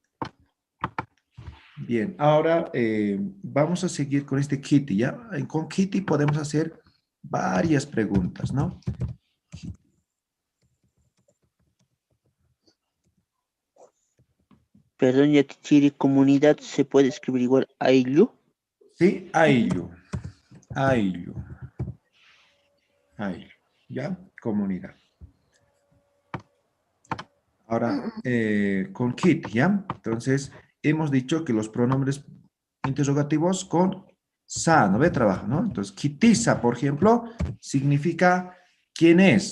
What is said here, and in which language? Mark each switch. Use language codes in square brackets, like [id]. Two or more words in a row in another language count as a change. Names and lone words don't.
[es] Bien, ahora vamos a seguir con este Kitty, ¿ya? Con Kitty podemos hacer varias preguntas, ¿no? Perdón, Yatichiri, comunidad se puede escribir igual ayllu. Sí, ayllu. Ayllu. Ayllu. ¿Ya? Comunidad. Ahora, con Kitty, ¿ya? Entonces, hemos dicho que los pronombres interrogativos con sa, ¿no ve? Trabajo, ¿no? Entonces, kitisa, por ejemplo, significa ¿quién es?